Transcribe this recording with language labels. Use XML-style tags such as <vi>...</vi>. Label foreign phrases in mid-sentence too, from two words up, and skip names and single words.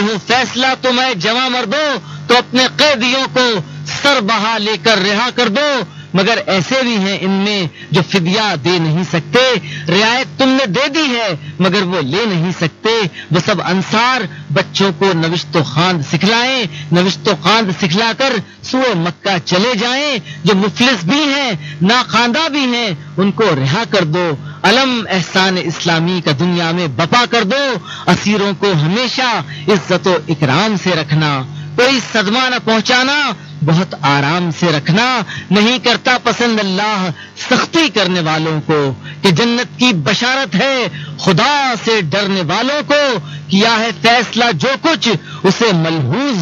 <ur>ہوں فیصلہ تو میں جمع مردوں تو اپنے قیدیوں کو سر بہا لے کر رہا کر دو، مگر ایسے بھی ہیں ان میں جو فدیہ دے نہیں سکتے، رعایت تم نے دے دی ہے مگر وہ لے نہیں سکتے، وہ سب انصار بچوں کو نوشت و خواند سکھلائیں، نوشت و خواند سکھلا کر سوئے مکہ چلے جائیں، جو مفلس بھی ہیں ناخواندہ بھی ہیں ان کو رہا کر دو، علم احسان اسلامی کا دنیا میں بپا کر دو، اسیروں کو ہمیشہ عزت و اکرام سے رکھنا، کوئی صدمہ نہ پہنچانا، بہت آرام سے رکھنا، نہیں کرتا پسند اللہ سختی کرنے والوں کو، کہ جنت کی بشارت ہے خدا سے ڈرنے والوں کو، کیا ہے فیصلہ جو کچھ اسے ملحوظ</ur>